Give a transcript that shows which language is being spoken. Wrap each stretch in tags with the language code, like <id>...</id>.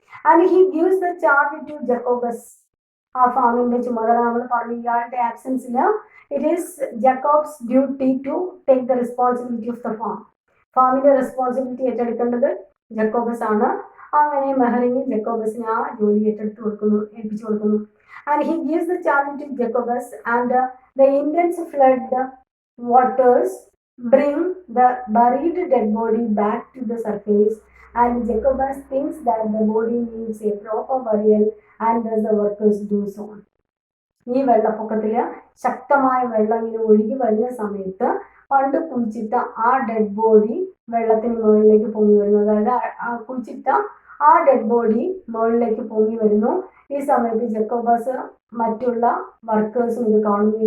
<en>And he gives the charge to Jacobus.</en> <ml>ആ ഫാമിന്റെ ചുമതല നമ്മൾ പറഞ്ഞു, ഇയാളുടെ ആബ്സെൻസിൽ</ml> <en>It is Jacob's duty to take the responsibility of the farm.</en> <ml>ഫാമിന്റെ റെസ്പോൺസിബിലിറ്റി ഏറ്റെടുക്കേണ്ടത് ജക്കോബസ് ആണ്. അങ്ങനെ മെഹറിന് ജക്കോബസിന് ആ ജോലി ഏൽപ്പിച്ചു കൊടുക്കുന്നു.</ml> <en>And he gives the charge to Jacobus, and the intense flood waters bring the buried dead body back to the surface, and Jacobus thinks that the body needs a proper burial, and thus the workers do so.</en> <ml>ഈ വെള്ളപ്പൊക്കത്തില് ശക്തമായ വെള്ളം ഇങ്ങനെ ഒഴുകി വരുന്ന സമയത്ത് പണ്ട് കുഴിച്ചിട്ട ആ dead body വെള്ളത്തിന് മുകളിലേക്ക് പൊങ്ങി വരുന്നു. അതായത് കുഴിച്ചിട്ട ആ ഡെഡ് ബോഡി മുകളിലേക്ക് പൊങ്ങി വരുന്നു. ഈ സമയത്ത് ജക്കോബസ് മറ്റുള്ള വർക്കേഴ്സും ഇത് കാണുന്നു.</ml>